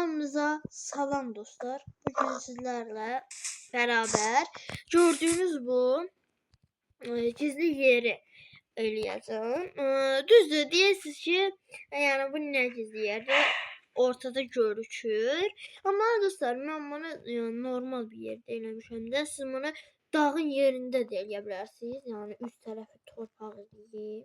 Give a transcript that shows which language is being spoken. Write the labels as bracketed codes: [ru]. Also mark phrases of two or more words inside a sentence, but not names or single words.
[az] Kanalımıza salam dostlar. [tr] Bugün sizlerle beraber gördüğünüz bu gizli yeri eləyəcəm. [az] Düzdür, deyirsiniz ki, yani bu ne gizli yeri ortada görükür. Ama dostlar, mən bunu yani normal bir yerdə eləmişəm də. Siz bunu dağın yerində də eləyə bilərsiniz. Yani üst tərəfi torpaq idi.